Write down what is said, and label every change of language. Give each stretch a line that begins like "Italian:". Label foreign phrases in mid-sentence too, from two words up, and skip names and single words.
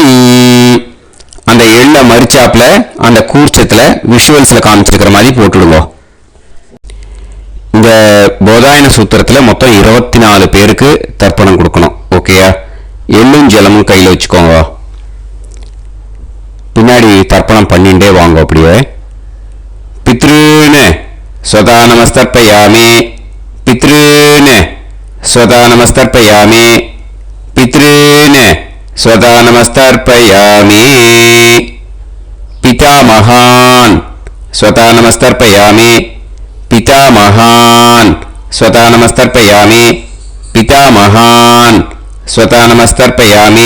Tamil: அந்த எள்ளை மரிச்சாப்புல அந்த கூர்ச்சத்துல விஷுவல்ஸ்ல காமிச்சிருக்கிற மாதிரி போட்டுடுங்க. இந்த போதாயன சூத்திரத்துல மொத்தம் 24 பேருக்கு தர்ப்பணம் கொடுக்கணும், ஓகேயா? எள்ளும் ஜலமும் கையில் வச்சுக்கோங்க. பின்னாடி தர்ப்பணம் பண்ணிண்டே வாங்க.
Sanskrit: அப்படியே पितॄन् स्वधा नमस्तर्पयामि, पितॄन् स्वधा नमस्तर्पयामि, पितॄन् स्वधा नमस्तर्पयामि. पितामहान् स्वता नमस्तर्पयामि, पितामहान् स्वता नमस्तर्पयामि, पितामहान् स्वता नमस्तर्पयामि.